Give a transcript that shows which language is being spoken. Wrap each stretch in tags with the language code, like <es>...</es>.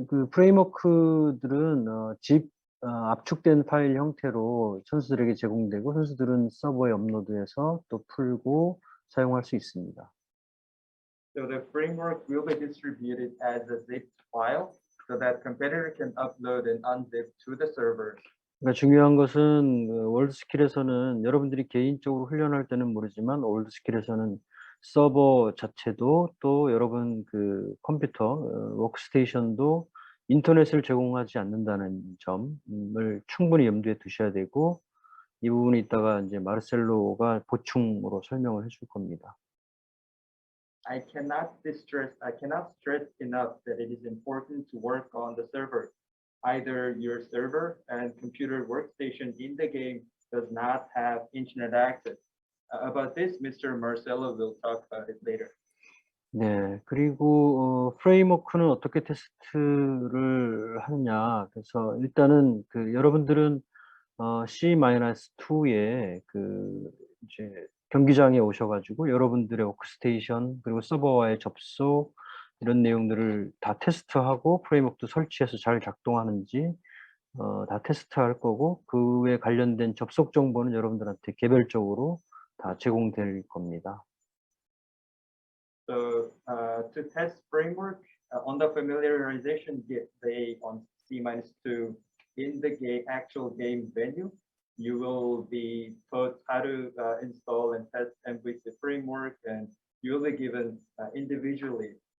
<ko>프레임워크들은 압축된 파일 형태로 선수들에게 제공되고 선수들은 서버에 업로드해서 또 풀고 사용할 수 있습니다.</ko> <en>So the framework will be distributed as a zip file so that competitor can upload and unzip to the server.</en> <ko>그러니까 중요한 것은 월드스킬에서는 여러분들이 개인적으로 훈련할 때는 모르지만 월드스킬에서는 서버 자체도 또 여러분 컴퓨터 워크스테이션도 인터넷을 제공하지 않는다는 점을 충분히 염두에 두셔야 되고 이 부분이 이따가 이제 마르셀로가 보충으로 설명을 해줄 겁니다.</ko> <en>I cannot stress enough that it is important to work on the server. Either your server and computer workstation in the game does not have internet access. About this, Mr. Marcelo will talk about it later.</en> <ko>네, 그리고 프레임워크는 어떻게 테스트를 하느냐. 그래서 일단은 여러분들은 C-2에 이제 경기장에 오셔가지고 여러분들의 워크스테이션 그리고 서버와의 접속 이런 내용들을 다 테스트하고 프레임워크도 설치해서 잘 작동하는지 다 테스트할 거고 그에 관련된 접속 정보는 여러분들한테 개별적으로 다 제공될 겁니다.</ko> <en>So to test framework on the familiarization day on C-2 in the actual game venue, you will be taught how to install and test MVC framework, and you will be given individually.</en>